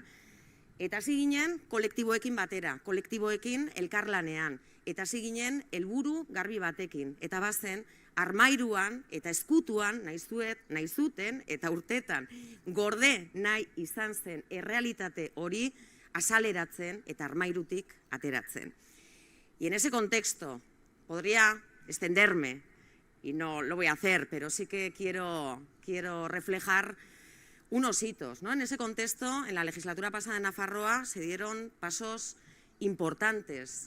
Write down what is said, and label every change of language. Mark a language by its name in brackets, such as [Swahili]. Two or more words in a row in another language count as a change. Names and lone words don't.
[Basque] Eta hasi ginen kolektiboekin batera, kolektiboekin elkarlanean, eta hasi ginen helburu garbi batekin. Eta bazen, armairuan eta eskutuan nahi zuten eta urtetan gorde nahi izan zen errealitate hori azaleratzen eta armairutik ateratzen. [Spanish] Y en ese contexto podría extenderme, y no lo voy a hacer, pero sí que quiero reflejar unos hitos, ¿no? En ese contexto, en la legislatura pasada en Nafarroa se dieron pasos importantes.